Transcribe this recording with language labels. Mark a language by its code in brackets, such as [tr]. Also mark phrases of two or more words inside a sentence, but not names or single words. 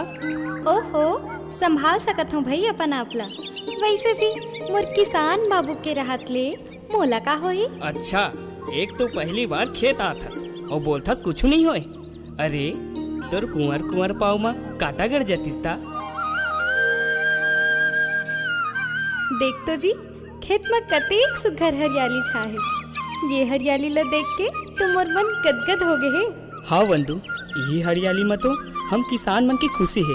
[hne] ओहो, संभाल सकत हूँ भाई अपन आपला। वैसे भी मोर किसान बाबू के रहत ले मोला का होई। अच्छा, एक तो पहली बार खेत आथस और बोलथस कुछ नहीं होए। अरे तोर कुंवर कुंवर पाव मा काटा गड़ जातिस ता। देख तो जी, खेत में कतेक सुघर हरियाली छाहे। ये हरियाली ला देख के तो मोर मन गदगद हो गए है। हाँ वंदु, ये हरियाली में तो हम किसान मन की खुशी है।